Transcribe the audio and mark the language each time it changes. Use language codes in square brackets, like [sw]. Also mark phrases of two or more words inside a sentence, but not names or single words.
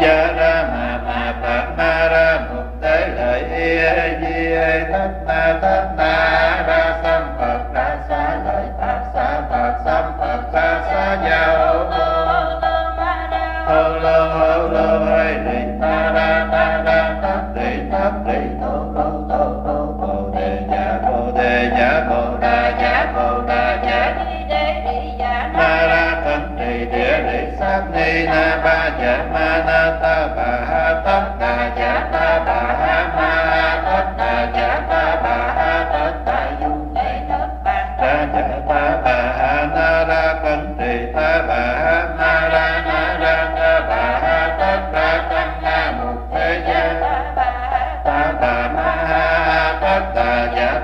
[vi] gia ra ma phật ma ra mục tế lợi y di thất na ra sam phật ra xá lợi phật sam phật ra xá gia hô lô hay đi ta ra tát đi thô bồ đề dạ bồ đà dạ ma ra thân trì địa lý sát ni na ba dạ ma na ta bà ha tất đà dạ ta bà ha ma tất đà dạ ta bà ha tất đà dung ra dạ ta bà ha na ra thân trì ta bà ha ma ra na ra ta bà ha tất ra tăng na mục thế gia ta bà ma ha tất đà dạ